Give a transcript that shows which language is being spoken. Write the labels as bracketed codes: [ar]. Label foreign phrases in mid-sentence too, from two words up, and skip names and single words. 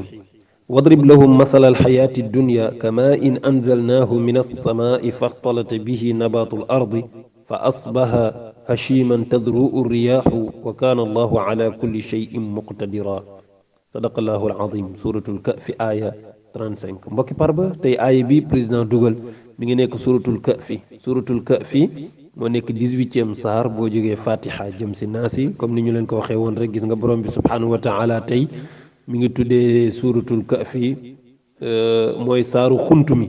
[ar] واضرب لهم مثل الحياة الدنيا كماء إن أنزلناه من السماء فاختلط به نبات الأرض فأصبح هشيما تذروء الرياح وكان الله على كل شيء مقتدرا. صدق الله العظيم. سورة الكهف آية 35. [wo] mbokki parba tey aaya bi président dugal mi ngi nekk suratul kahfi moo nekk 18e saar boo jógee fatiha jëm si naasi comme ni ñu leen ko waxee woon rek gis nga borom bi [ar] سبحانه وتعالى [wo] tey mi ngi tuddee suratul kahfi mooy saaru xuntu mi.